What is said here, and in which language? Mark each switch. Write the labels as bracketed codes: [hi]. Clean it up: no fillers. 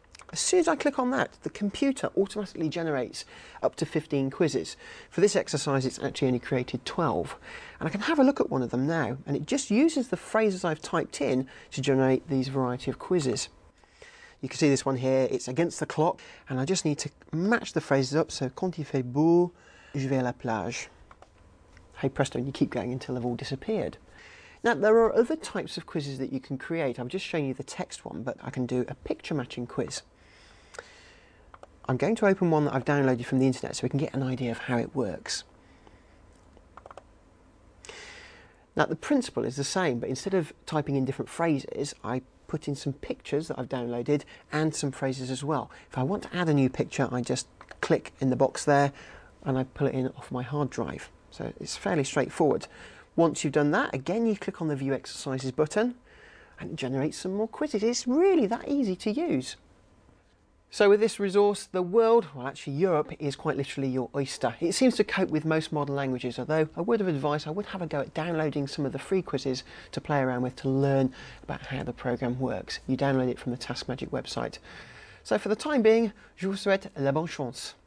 [en] As soon as I click on that, the computer automatically generates up to 15 quizzes. For this exercise, it's actually only created 12. And I can have a look at one of them now, and it just uses the phrases I've typed in to generate these variety of quizzes. You can see this one here, it's against the clock, and I just need to match the phrases up. [fr] So, quand il fait beau, je vais à la plage. [en] Hey presto, and you keep going until they've all disappeared. Now, there are other types of quizzes that you can create. I've just shown you the text one, but I can do a picture matching quiz. I'm going to open one that I've downloaded from the internet so we can get an idea of how it works. Now, the principle is the same, but instead of typing in different phrases, I put in some pictures that I've downloaded and some phrases as well. If I want to add a new picture, I just click in the box there and I pull it in off my hard drive. So it's fairly straightforward. Once you've done that, again you click on the View Exercises button and it generates some more quizzes. It's really that easy to use. So with this resource, the world, well actually Europe, is quite literally your oyster. It seems to cope with most modern languages, although a word of advice, I would have a go at downloading some of the free quizzes to play around with to learn about how the programme works. You download it from the Task Magic website. So for the time being, [fr] je vous souhaite la bonne chance.